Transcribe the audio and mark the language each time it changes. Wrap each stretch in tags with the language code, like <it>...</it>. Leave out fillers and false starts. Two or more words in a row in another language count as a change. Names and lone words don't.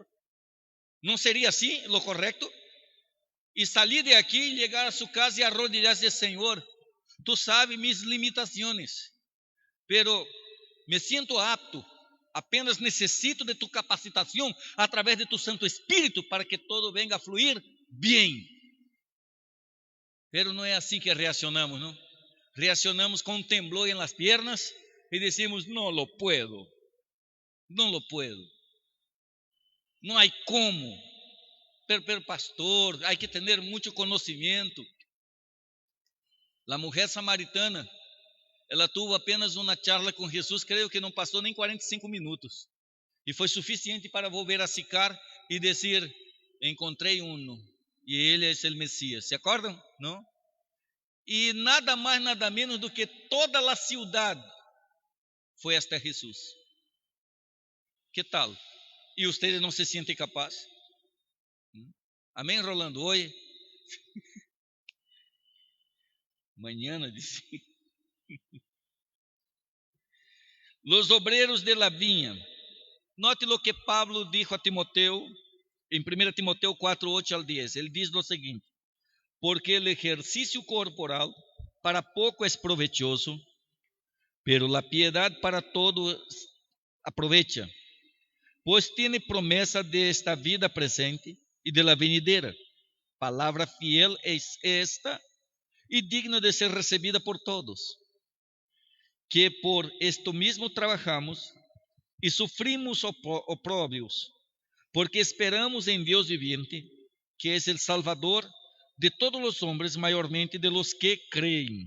<pt>Não seria assim</pt> <es>lo correto?</es> <pt>E sair de aqui, chegar a sua casa e arrodilhar-se e dizer: Senhor, tu sabes mis limitações, pero me sinto apto, apenas necessito de tu capacitação através de tu Santo Espírito para</pt> <es>que todo venga</es> <pt>a fluir bem. Pero não é assim que reaccionamos, não? Reaccionamos com um temblor em</pt> <es>las piernas</es> <pt>e decimos: não</pt> <es>lo puedo,</es> <pt>não</pt> <es>lo puedo,</es> <pt>não há como. Pero pastor, há que ter muito conhecimento. A mulher samaritana, ela teve apenas uma charla com Jesus, creio que não passou nem 45 minutos. E foi suficiente para</pt> <es>volver a</es> <pt>Sicar e dizer: encontrei e ele é o Messias. Se acordam? Não? E nada mais, nada menos do que toda a cidade foi hasta Jesus. Que tal? E vocês não se sentem capazes? Amém, Rolando? Oi. Mañana, disse.</pt> <es>Los obreros de la viña. Note lo que Pablo dijo a Timoteo, em 1 Timoteo 4, 8 al 10.</es> <pt>Ele diz o seguinte:</pt> <es>porque el ejercicio corporal para poco es provechoso, pero la piedad para todo aprovecha, pues tiene promesa de esta vida presente y de la venidera. Palabra fiel es esta y digna de ser recibida por todos, que por esto mismo trabajamos y sufrimos oprobios, porque esperamos en Dios viviente, que es el Salvador de todos los hombres, mayormente de los que creen.</es>